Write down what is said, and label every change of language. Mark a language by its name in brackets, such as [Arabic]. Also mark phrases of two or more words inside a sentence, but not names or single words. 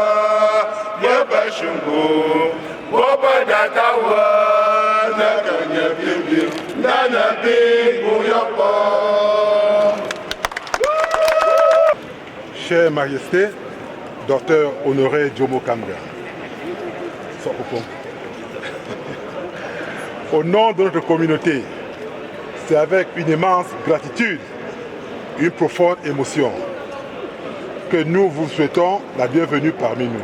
[French] Yabashungu, Boba Datawa, Nakanya Bimbi, Nana Bibu Yapa. Chère Majesté, Dr Honoré Jomo Kanga, au nom de notre communauté, c'est avec une immense gratitude, une profonde émotion que nous vous souhaitons la bienvenue parmi nous.